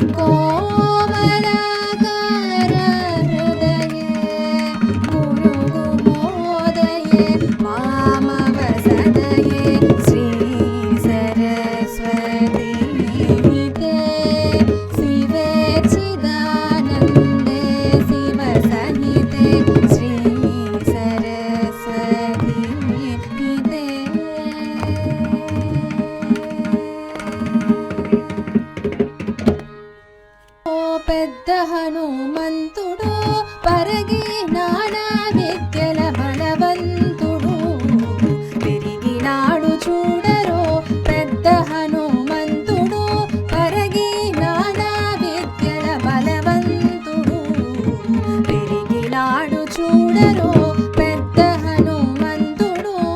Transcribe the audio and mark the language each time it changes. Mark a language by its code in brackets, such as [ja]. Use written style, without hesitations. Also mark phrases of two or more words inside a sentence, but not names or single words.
[sa] कोमलाकार हृदये गुरुगुहोदये मामवसदये श्री सरस्वती हिते शिवे चिदानन्दे शिव सहिते श्री सरस्वती हिते [te] ఓ పెద్ద హనుమంతుడు పరగి నానా విద్యల బలవంతుడు పెరిగినాడు చూడరో పెద్ద హనుమంతుడు పరగి నానా విద్యల బలవంతుడు పెరిగినాడు చూడరో పెద్ద హనుమంతుడు